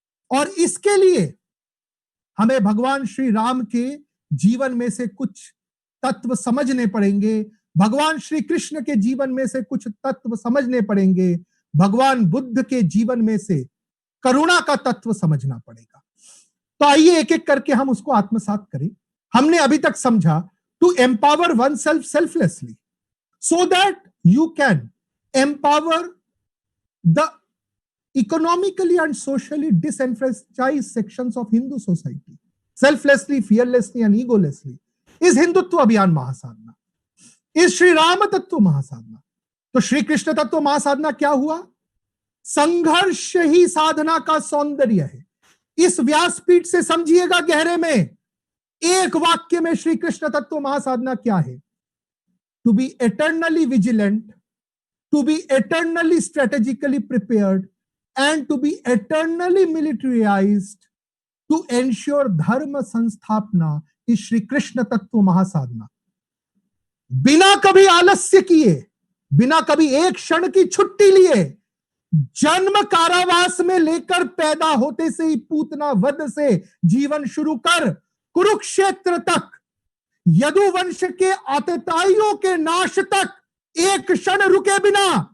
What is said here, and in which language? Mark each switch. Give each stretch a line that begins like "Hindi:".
Hindi: और इसके लिए हमें भगवान श्री राम के जीवन में से कुछ तत्व समझने पड़ेंगे, भगवान श्री कृष्ण के जीवन में से कुछ तत्व समझने पड़ेंगे, भगवान बुद्ध के जीवन में से करुणा का तत्व समझना पड़ेगा। तो आइए एक एक करके हम उसको आत्मसात करें। हमने अभी तक समझा
English: to empower one self selflessly so that you can empower the economically and socially disenfranchised sections of Hindu society selflessly, fearlessly and egolessly is
Hindi: Hindutva अभियान महासाधना, इस श्री राम तत्व महासाधना। तो श्री कृष्ण तत्व महासाधना क्या हुआ? संघर्ष ही साधना का सौंदर्य है। इस व्यासपीठ से समझिएगा गहरे में, एक वाक्य में श्री कृष्ण तत्व महासाधना क्या है?
English: To be eternally vigilant, to be eternally strategically prepared, and to be eternally militarized to ensure
Hindi: धर्म संस्थापना इस श्री कृष्ण तत्व महासाधना। बिना कभी आलस्य किए, बिना कभी एक क्षण की छुट्टी लिए, जन्म कारावास में लेकर पैदा होते से ही पूतना वध से जीवन शुरू कर कुरुक्षेत्र तक, यदुवंश के आतताइयों के नाश तक एक क्षण रुके बिना